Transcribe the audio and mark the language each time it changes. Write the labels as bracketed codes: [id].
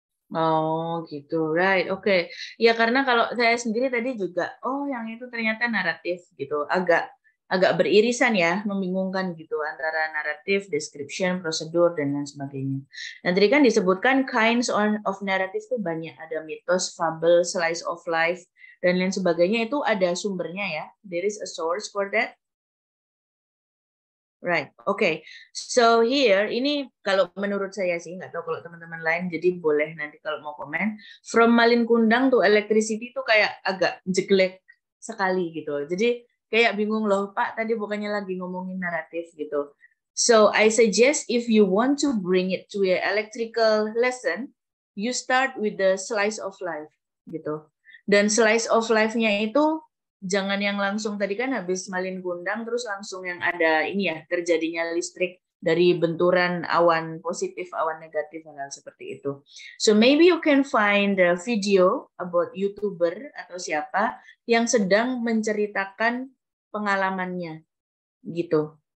[id] Oh gitu, right, oke. Ya karena kalau saya sendiri tadi juga, yang itu ternyata naratif gitu, agak beririsan ya, membingungkan gitu antara naratif, description, prosedur dan lain sebagainya. Dan tadi kan disebutkan [en] kinds of narrative [id] itu banyak, ada mitos, fable, slice of life dan lain sebagainya, itu ada sumbernya ya. [en] There is a source for that. Right, okay. So here, [id] ini kalau menurut saya sih, nggak tahu kalau teman-teman lain, jadi boleh nanti kalau mau komen. From Malin Kundang to Electricity itu kayak agak jelek sekali gitu. Jadi kayak bingung loh, Pak, tadi bukannya lagi ngomongin naratif gitu. [en] So I suggest if you want to bring it to an electrical lesson, you start with the slice of life gitu. [id] Dan slice of life-nya itu jangan yang langsung tadi kan habis Malin Kundang terus langsung yang ada ini ya, terjadinya listrik dari benturan awan positif, awan negatif, hal seperti itu. [en] So maybe you can find a video about YouTuber [id] atau siapa yang sedang menceritakan pengalamannya gitu.